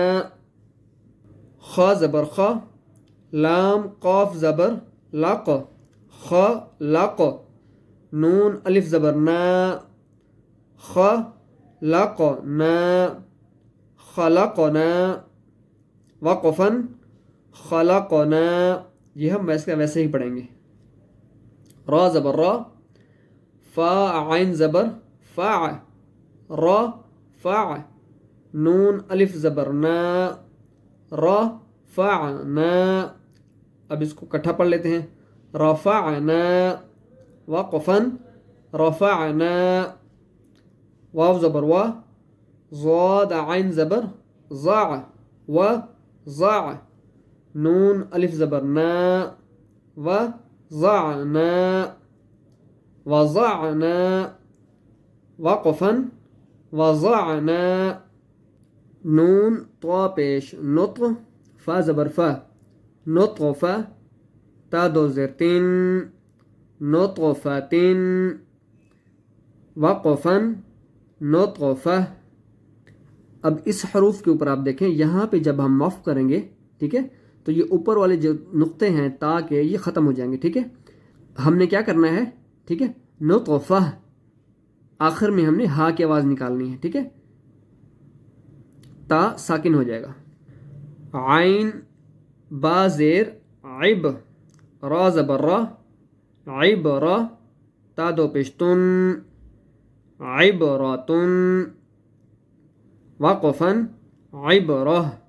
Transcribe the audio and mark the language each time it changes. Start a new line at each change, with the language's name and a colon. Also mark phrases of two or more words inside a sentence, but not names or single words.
Urdu: خا زبر خا، لام قاف زبر لق خلق، نون الف زبر نا خلقنا خلقنا، وقفا خلقنا. یہ ہم ویسے ہی پڑھیں گے. را زبر را، فا عین زبر فا را فا، نون الف زبر نا رفعنا. اب اس کو کٹھا پڑھ لیتے ہیں. رفعنا وقفا رفعنا. واو زبر وا، ضاد عین زبر ضع وضع، نون الف زبر نا وضعنا وضعنا، وقفا وضعنا. نون طا پیش نطق، فا زبر فا نطفا، تا دو زیر تین نطفتن، وقفا نطفہ. اب اس حروف کے اوپر آپ دیکھیں، یہاں پہ جب ہم وقف کریں گے، ٹھیک ہے، تو یہ اوپر والے جو نقطے ہیں تا کے، یہ ختم ہو جائیں گے. ٹھیک ہے، ہم نے کیا کرنا ہے، ٹھیک ہے، نطفہ، آخر میں ہم نے ہا کی آواز نکالنی ہے. ٹھیک ہے، تا ساکن ہو جائے گا. عین با زیر عب، را زبر را عبرا، تا دو پیشتن عبراتن، وقفا عبرہ.